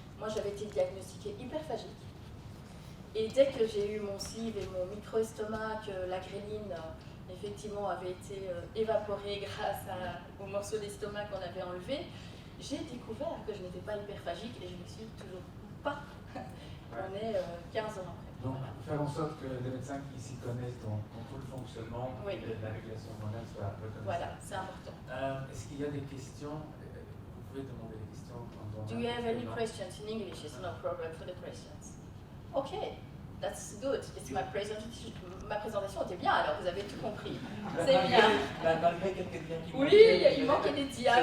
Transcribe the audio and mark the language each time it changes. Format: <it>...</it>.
<fr>Moi, j'avais été diagnostiquée hyperphagique. Et dès que j'ai eu mon CIV et mon micro-estomac, que la gréline, effectivement, avait été évaporée grâce au morceau d'estomac qu'on avait enlevé, j'ai découvert que je n'étais pas hyperphagique et je ne le suis toujours pas. On est 15 ans après. Donc, faire en sorte que les médecins qui s'y connaissent dans tout le fonctionnement Oui. et la régulation hormonale soient reconnus. Voilà, c'est important. Est-ce qu'il y a des questions? Vous pouvez demander des questions.</fr> <en>Do you have any questions in English? It's no problem for the questions. Okay, that's good. It's my presentation.</en> <fr>Ma présentation était bien, alors vous avez tout compris. C'est bien. Malgré quelques dias qui Oui, il manquait des dias.</fr>